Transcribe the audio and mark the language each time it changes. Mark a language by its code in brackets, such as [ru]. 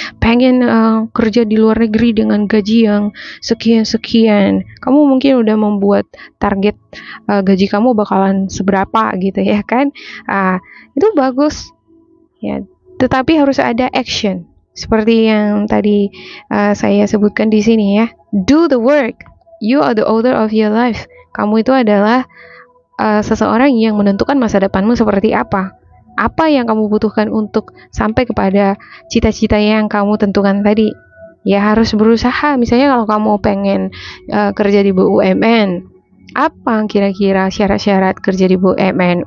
[id] Pengen kerja di luar negeri dengan gaji yang sekian-sekian. Kamu mungkin udah membuat target gaji kamu bakalan seberapa gitu ya kan. Itu bagus ya, tetapi harus ada action seperti yang tadi saya sebutkan di sini ya. [en] Do the work, you are the author of your life. [id] Kamu itu adalah seseorang yang menentukan masa depanmu seperti apa yang kamu butuhkan untuk sampai kepada cita-cita yang kamu tentukan tadi. Ya harus berusaha. Misalnya kalau kamu pengen kerja di BUMN, apa kira-kira syarat-syarat kerja di BUMN?